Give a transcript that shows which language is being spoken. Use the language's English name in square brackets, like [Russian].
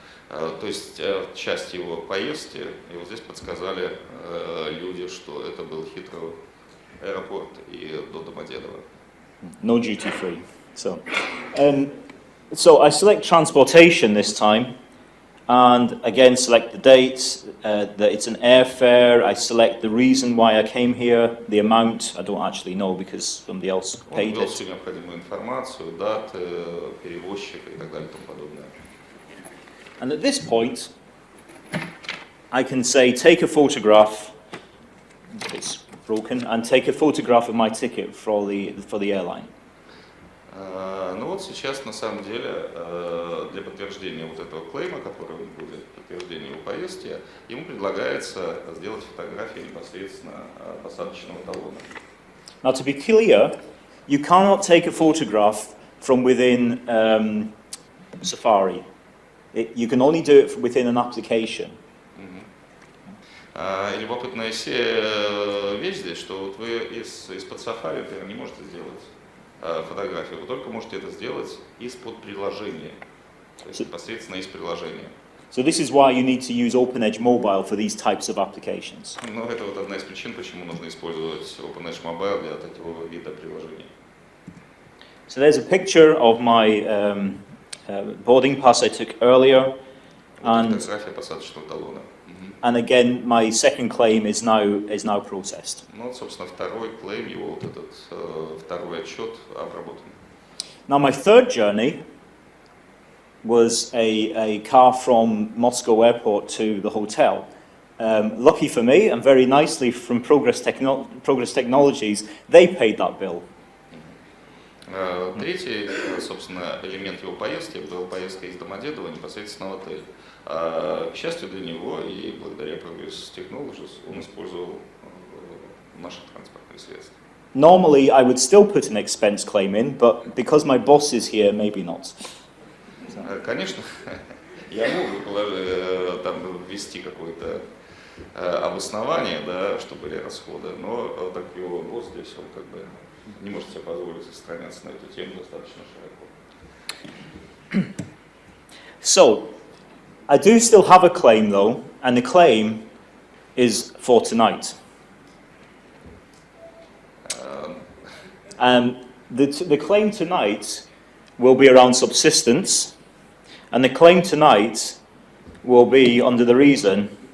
[Russian] То есть часть его поездки, и вот здесь подсказали люди, что это был Heathrow аэропорт и до Домодедово. [English] No duty free. So I select transportation this time, and again select the date, that it's an airfare. I select the reason why I came here, the amount. I don't actually know because somebody else paid [Russian] Он ввел [English] it. [Russian] всю необходимую информацию, даты, перевозчика и так далее и тому подобное. [English] And at this point, I can say, take a photograph, if it's broken, and take a photograph of my ticket for the airline. [Russian] Ну вот сейчас на самом деле для подтверждения вот этого клейма, который будет подтверждение его поездки, ему предлагается сделать фотографию непосредственно посадочного талона. [English] Now to be clear, you cannot take a photograph from within Safari. You can only do it within an application. [Russian] И любопытная вещь здесь, что вот вы из-под Safari, например, не можете сделать фотографию, вы только можете это сделать из-под приложения, то есть непосредственно из приложения. [English] So this is why you need to use OpenEdge Mobile for these types of applications. [Russian] Ну, это вот одна из причин, почему нужно использовать OpenEdge Mobile для такого вида приложений. [English] So there's a picture of my boarding pass I took earlier, and [Russian] Фотография посадочного талона. [English] again my second claim is now processed. [Russian] Ну вот, собственно, второй клейм, его вот этот второй отчет обработан. [English] Now my third journey was a car from Moscow airport to the hotel. Lucky for me, and very nicely from Progress Technologies, they paid that bill. [Russian] Третий, собственно, элемент его поездки была поездка из Домодедово непосредственно в отель. К счастью для него и благодаря Progress Technologies он использовал наши транспортные средства. [English] Normally I would still put an expense claim in, but because my boss is here, maybe not. [Russian] Конечно, я мог бы там ввести какое-то обоснование, да, что были расходы, но так его босс здесь, он как бы не может себе позволить распространяться на эту тему достаточно широко. [English] So, I do still have a claim though, and the claim is for tonight. The claim tonight will be around subsistence, and the claim tonight will be under the reason